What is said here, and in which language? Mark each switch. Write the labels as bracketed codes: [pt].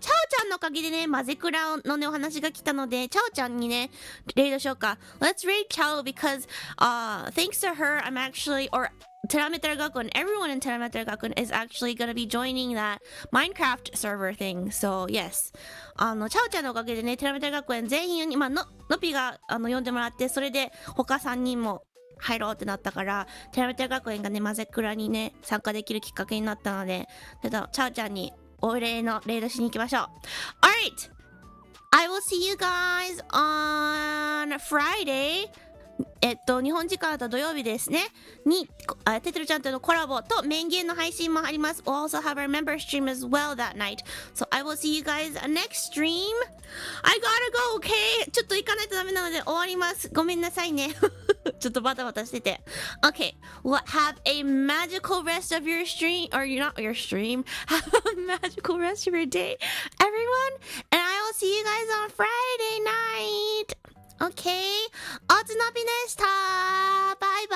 [ja] チャオちゃんのおかげでね、マゼクラのね、お話が来たので、チャオちゃんにね、レイドしようか。 [en] Let's read チャオ because, thanks to her, I'm actually, or Terameter Gakuen, everyone in Terameter Gakuen is actually going to be joining that Minecraft server thing. So, yes. [ja] チャオちゃんのおかげでね、Terameter Gakuen 全員に、のぴが読んでもらって、それで他3人も入ろうってなったから、テラメテラ学園がね、マゼクラにね、参加できるきっかけになったので、ちょっとチャオちゃんにお礼のレイドしに行きましょう。 [en] Alright! I will see you guys on Friday. [ja] 日本時間だと土曜日ですね。に、テテルちゃんとのコラボとメインゲームの配信もあります。 [en] We'll also have our member stream as well that night. So I will see you guys next stream. I gotta go, okay? [ja] ちょっと行かないとダメなので終わります。ごめんなさいね。ちょっとバタバタしてて。 [en] Okay, well, have a magical rest of your stream, or you're not your stream. Have a magical rest of your day, everyone. And I will see you guys on Friday night. Okay, [ja] おつのびでした。 [en] バイ